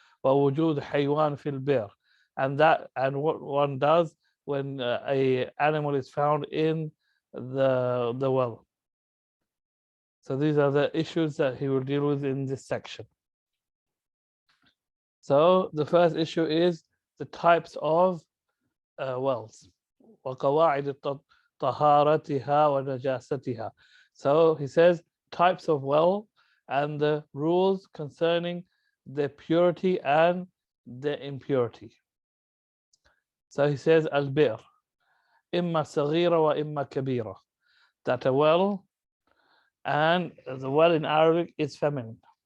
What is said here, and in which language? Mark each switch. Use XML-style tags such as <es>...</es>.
<ar>ووجود حيوان في البئر,</ar> <en>and what one does when a animal is found in the well. So these are the issues that he will deal with in this section. So the first issue is the types of wells.</en> <ar>وقواعد طهارتها ونجاستها.</ar> <en>So he says types of well and the rules concerning the purity and the impurity. So he says</en> <ar>al-bir imma saghira wa imma kabira,</ar> <en>that a well, and the well in Arabic is feminine.</en>